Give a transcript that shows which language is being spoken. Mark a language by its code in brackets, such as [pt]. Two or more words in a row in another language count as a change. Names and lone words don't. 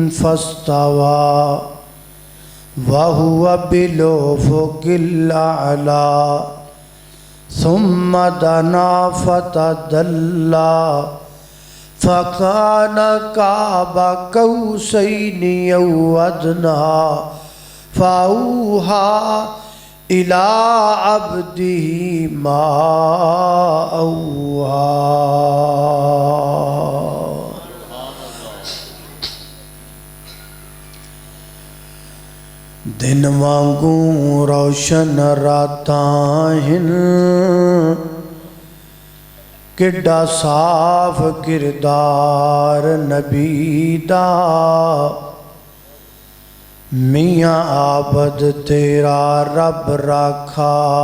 [ar] فاستوى وهو بالأفق الأعلى ثم دنا فتدلى فكان قاب قوسين أو أدنى فأوحى إلى عبده ما أوحى۔ [pa] دن وانگوں روشن راتاں ہن، کڈا صاف کردار نبی دا، میاں عابد تیرا رب رکھا،